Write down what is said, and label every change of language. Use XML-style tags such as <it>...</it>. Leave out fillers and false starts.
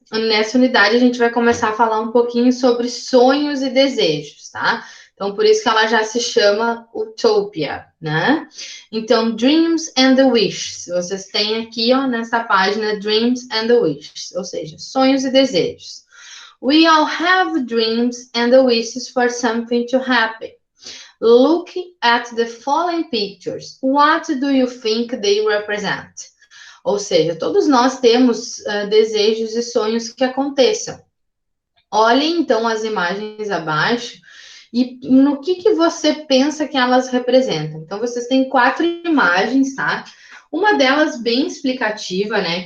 <pt>Nessa unidade, a gente vai começar a falar um pouquinho sobre sonhos e desejos, tá? Então, por isso que ela já se chama Utopia, né? Então,</pt> <en>Dreams and the Wishes.</en> <pt>Vocês têm aqui, ó, nessa página, Dreams and the Wishes, ou seja, sonhos e desejos.</pt> <en>We all have dreams and the wishes for something to happen. Look at the following pictures. What do you think they represent?</en> <pt>Ou seja, todos nós temos desejos e sonhos que aconteçam. Olhem então as imagens abaixo e no que você pensa que elas representam. Então, vocês têm 4 imagens, tá? Uma delas bem explicativa, né?</pt>